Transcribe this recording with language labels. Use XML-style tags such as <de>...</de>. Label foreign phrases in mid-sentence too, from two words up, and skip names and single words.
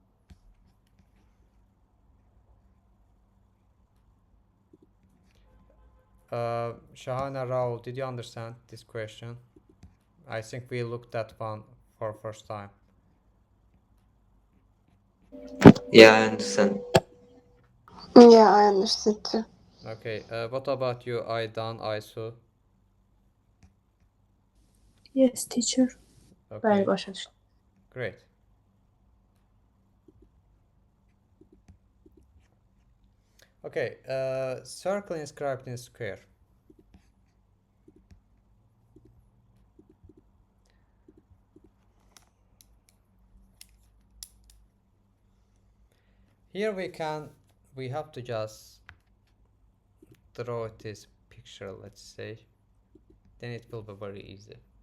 <en>Shahana Rao, did you understand this question? I think we looked at one for first time. Yeah, I understand. Yeah, I understood too. Okay, what about you, Aydan, Aysu? Yes, teacher. Okay,</en> <az>Bəli, başa düşdüm.</az> <en>great. Okay, circle inscribed in square. Here we have to just draw this picture, let's say, then it will be very easy.</en>